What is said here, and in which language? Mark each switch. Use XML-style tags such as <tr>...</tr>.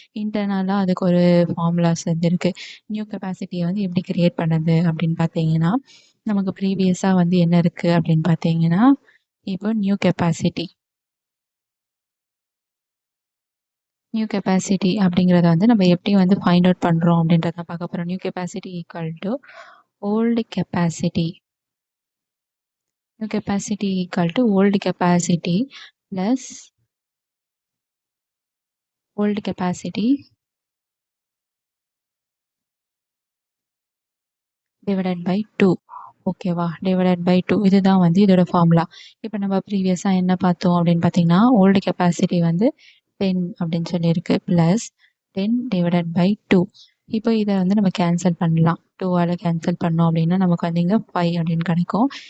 <ta>இன்டர்னலா அதுக்கு ஒரு ஃபார்முலாஸ் வந்து இருக்கு. நியூ கெப்பாசிட்டிய வந்து எப்படி கிரியேட் பண்ணுது அப்படின்னு பார்த்தீங்கன்னா, நமக்கு ப்ரீவியஸா வந்து என்ன இருக்கு அப்படின்னு பார்த்தீங்கன்னா, இப்போ நியூ கெப்பாசிட்டி அப்படிங்கிறத வந்து நம்ம எப்படி வந்து ஃபைண்ட் அவுட் பண்றோம் அப்படின்றத பார்க்க போறோம்.</ta> <en>New capacity equal to old capacity. New capacity equal to old capacity plus old capacity divided by 2.</en> <ta>ஓகேவா?</ta> <en>divided by 2</en> <ta>இதுதான் வந்து இதோட ஃபார்முலா. இப்போ நம்ம ப்ரீவியஸா என்ன பார்த்தோம் அப்படின்னு பார்த்தீங்கன்னா, ஓல்டு கெப்பாசிட்டி வந்து 10 அப்படின்னு சொல்லியிருக்கு.</ta> <en>Plus 10 divided by 2.</en> <ta>இப்போ இத வந்து நம்ம கேன்சல் பண்ணலாம். 2ஆல கேன்சல் பண்ணோம் அப்படின்னா, நமக்கு வந்து இங்க 5 அப்படின்னு கிடைக்கும்.</ta>